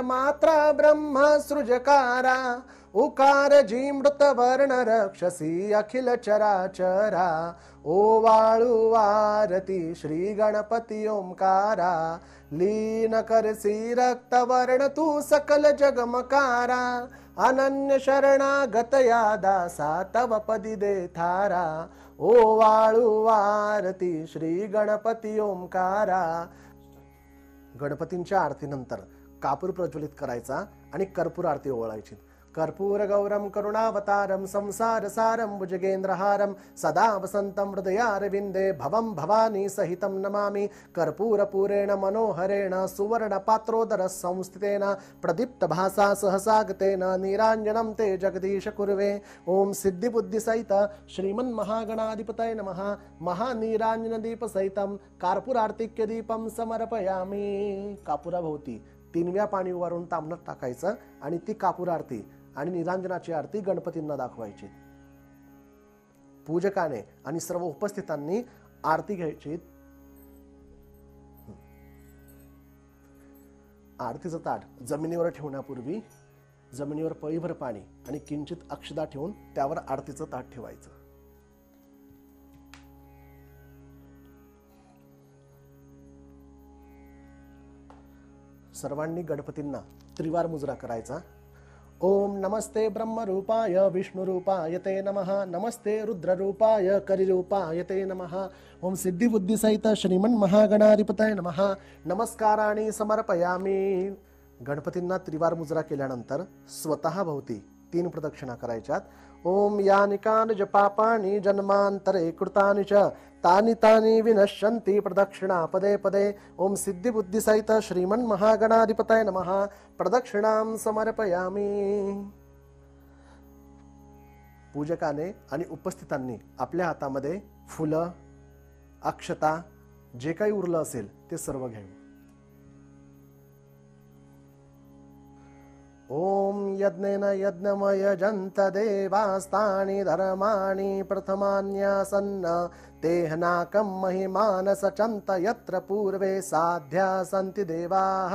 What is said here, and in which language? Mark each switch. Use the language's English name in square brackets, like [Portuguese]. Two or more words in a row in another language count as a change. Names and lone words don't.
[Marathi] मात्रा ब्रह्म सृजकारा उकार जी मृतवर्ण रक्षसी अखिल चराचरा ओवाळू आरती श्री गणपती ओंकारा लीन करसी रक्तवर्ण तू सकल जगमकारा अनन्य शरणागत या दासा तव पदी दे थारा ओवाळू आरती श्री गणपती ओंकारा. गणपतींच्या आरतीनंतर कापूर प्रज्वलित करायचा आणि कर्पूर आरती ओवाळायची. [Sanskrit] कर्पूर गौरम करुणावतारम संसार सारम भुजगेंद्रहारम सदा वसंतम हृदयारविंदे भवम भवानी सहितम नमामि. कर्पूर पूरेण मनोहरेण सुवर्ण पात्रोदर संस्थितेन प्रदीप्त भासा सहसागतेन नीरांजनम ते जगदीश कुर्वे. ओम सिद्धिबुद्धि सहित श्रीमन् महागणाधिपतये नमः. महानीरांजन दीप सहितम कर्पूर आरतिक्य दीपम समर्पयामि. [Marathi] कापुराभोवती 3 वेळा पाणी उभारून तामणात टाकायचं आणि ती कापूर आरती आणि निरांजनाची आरती गणपतींना दाखवायची. पूजकाने आणि सर्व उपस्थितांनी आरती घ्यायची. आरतीचं ताट जमिनीवर ठेवण्यापूर्वी जमिनीवर पळीभर पाणी आणि किंचित अक्षदा ठेवून त्यावर आरतीचं ताट ठेवायचं. सर्वांनी गणपतींना त्रिवार मुजरा करायचा. [Sanskrit] ओम नमस्ते ब्रह्मरूपाय विष्णुरूपाय ते नमः. नमस्ते रुद्ररूपाय करिरूपाय ते नमः. ओम सिद्धिबुद्धी सहित श्रीमन् महागणाधिपतये नमः. नमस्काराणि समर्पयामि. [Marathi] गणपतींना त्रिवार मुजरा केल्यानंतर स्वतः भोवती 3 प्रदक्षिणा करायच्यात. [Sanskrit] ओम यानि कानि पापानि जन्मांतरे कृतानि च तानि तानि विनश्यन्ति प्रदक्षिणा पदे पदे. ओम सिद्धिबुद्धि सहित श्रीमन् महागणाधिपतये नमः. प्रदक्षिणां समर्पयामि. [Marathi] पूजकाने आणि उपस्थितांनी आपल्या हातामध्ये फुलं अक्षता जे काही उरलं असेल ते सर्व घ्यावे. [Sanskrit] ओम यज्ञेन यज्ञमय जंत देवास्तानि धर्माणि प्रथमान्यासन्न तेहनाकं महिमान सचंत यत्र पूर्वे साध्या सन्ति देवाः.